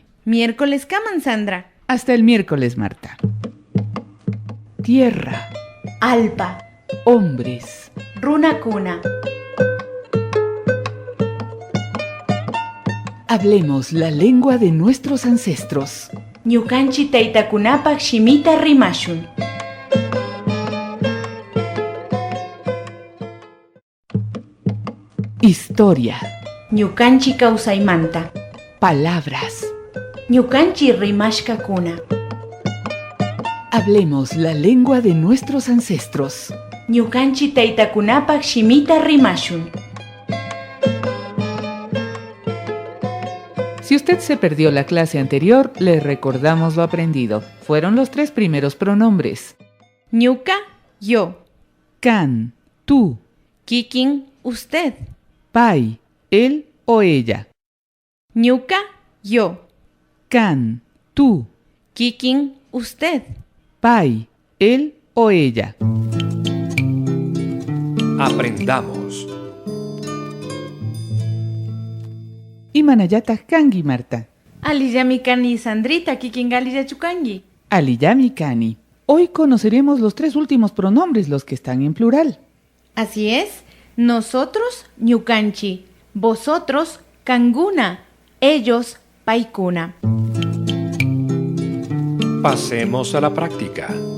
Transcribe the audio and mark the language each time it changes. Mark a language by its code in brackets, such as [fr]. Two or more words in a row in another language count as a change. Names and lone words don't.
[qu] Miércoles Kaman, Sandra. [es] Hasta el miércoles, Marta. Tierra, [qu] Alpa. [es] hombres. [qu] Runakuna. [es] Hablemos la lengua de nuestros ancestros. [qu] Ñukanchi taytakunapak shimita rimashun. [es] Historia, [qu] Ñukanchi kawsaymanta. [es] palabras. [qu] Ñukanchi rimashkakuna. [es] Hablemos la lengua de nuestros ancestros. [qu] Ñukanchi taytakunapak shimita rimashun. [es] Si usted se perdió la clase anterior, le recordamos lo aprendido. Fueron los 3 primeros pronombres. Ñuka, yo. Can, tú. Kikin, usted. Pai, él o ella. Ñuka, yo. Can, tú. Kikin, usted. Pai, él o ella. Aprendamos. [qu] Imanayata kangi, Marta. Aliyamikani Sandrita, kikingali chukangi. Aliyami kani. [es] Hoy conoceremos los 3 últimos pronombres, los que están en plural. Así es. Nosotros, ñukanchi. Vosotros, kanguna. Ellos, paikuna. Pasemos a la práctica.